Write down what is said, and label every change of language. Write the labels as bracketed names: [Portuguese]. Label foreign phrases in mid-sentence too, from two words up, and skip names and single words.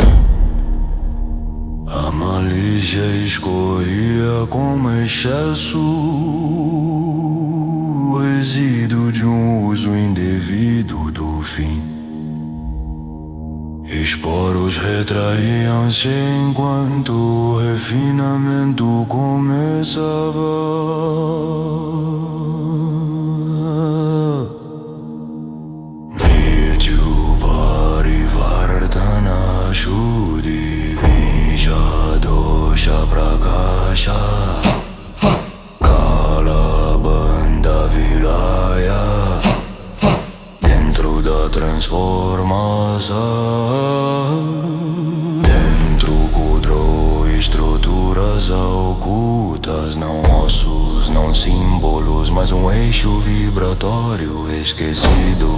[Portuguese] A malícia escorria como excesso, resíduo de um uso indevido do fim. Esporos retraíam-se enquanto o refinamento começava. [Sanskrit] Mrityu Parivartana Shuddhi Bija Dosha Prakasha Kala Bandha Vilaya. [Portuguese] Dentro da transformação, dentro quadrou estruturas ocultas, não ossos, não símbolos, mas um eixo vibratório esquecido.